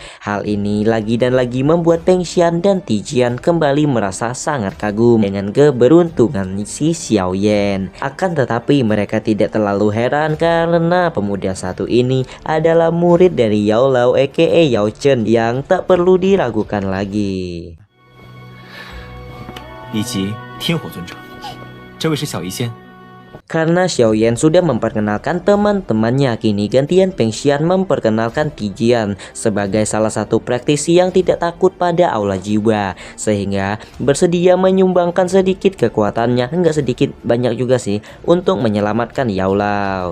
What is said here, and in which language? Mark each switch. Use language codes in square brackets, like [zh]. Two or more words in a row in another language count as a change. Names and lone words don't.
[id] Hal ini lagi dan lagi membuat Peng Xian dan Tijian kembali merasa sangat kagum dengan keberuntungan si Xiaoyan. Akan tetapi mereka tidak terlalu heran karena pemuda satu ini adalah murid dari Yao Lao aka Yao Chen yang tak perlu diragukan lagi. [zh] 以及天火尊者，这位是小医仙。 [id] Karena Xiaoyan sudah memperkenalkan teman-temannya, kini gantian Peng Xian memperkenalkan Tijian sebagai salah satu praktisi yang tidak takut pada aula jiwa, sehingga bersedia menyumbangkan sedikit kekuatannya, enggak sedikit, banyak juga sih, untuk menyelamatkan Yao Lao.